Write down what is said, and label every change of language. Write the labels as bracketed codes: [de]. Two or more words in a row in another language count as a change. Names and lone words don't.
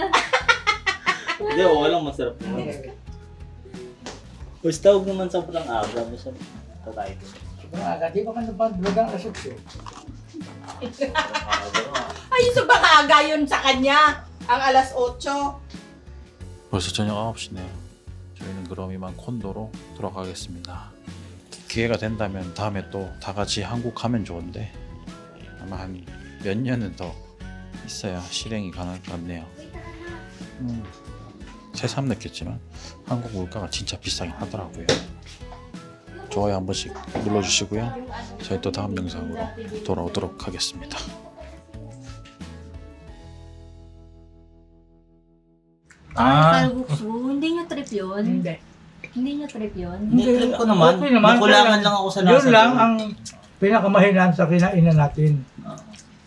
[tl] Hindi, walang masarap naman. Basta huwag naman sa putang aga. Basta tayo doon. Aga, di ba ka napag-vlogan alas 8? Ay, sa bakaga yun sa kanya. Ang alas 8. [ko] 벌써 저녁 9시네요. 저희는 그럼 이만 콘도로 돌아가겠습니다. 기회가 된다면 다음에 또 다 같이 한국 가면 좋은데 아마 한 몇 년은 더 있어야 실행이 가능할 것 같네요. 새삼 느꼈지만 한국 물가가 진짜 비싸긴 하더라고요. 좋아요 한 번씩 눌러주시고요. 저희 또 다음 영상으로 돌아오도록 하겠습니다. [tl] Kalguksu, hindi nyo trip yun? Hindi. Hindi nyo trip yun? Trip ko naman. Okay naman. Nakulangan lang ako sa Yun lasa lang doon. ang pinakamahinaan sa kinainan natin.